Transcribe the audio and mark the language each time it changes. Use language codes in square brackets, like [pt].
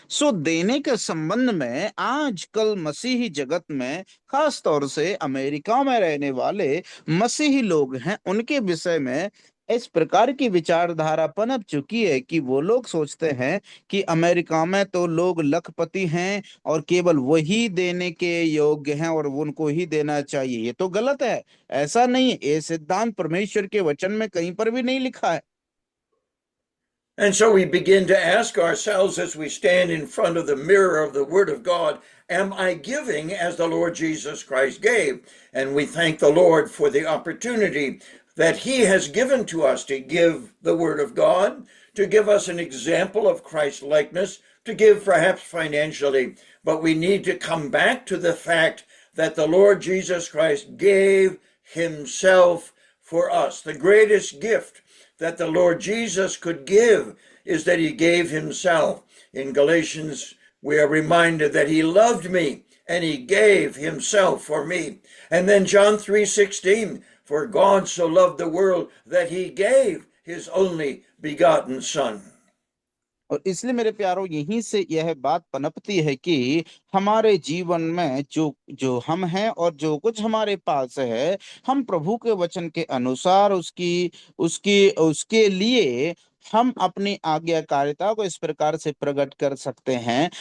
[hi] सो देने के संबंध में आजकल मसीही जगत में, खास तौर से अमेरिका में रहने वाले मसीही लोग हैं, उनके विषय में इस प्रकार की विचारधारा पनप चुकी है कि वो लोग सोचते हैं कि अमेरिका में तो लोग लखपति हैं और केवल वही देने के योग्य हैं और उनको ही देना चाहिए। ये तो गलत है, ऐसा नहीं है। ये सिद्धांत परमेश्वर के वचन में कहीं पर भी नहीं लिखा है। [en] And so we begin to ask ourselves as we stand in front of the mirror of the Word of God, am I giving as the Lord Jesus Christ gave? And we thank the Lord for the opportunity that He has given to us to give the Word of God, to give us an example of Christ likeness, to give perhaps financially. But we need to come back to the fact that the Lord Jesus Christ gave Himself for us. The greatest gift that the Lord Jesus could give is that He gave Himself. In Galatians, we are reminded that He loved me and He gave Himself for me. And then John 3:16, for God so loved the world that He gave His only begotten Son. [hi] और इसलिए मेरे प्यारो, यहीं से यह बात पनपती है कि हमारे जीवन में जो जो हम हैं और जो कुछ हमारे पास है, हम प्रभु के वचन के अनुसार उसकी उसकी उसके लिए हम अपनी आज्ञाकारिता को इस प्रकार से प्रकट कर सकते हैं।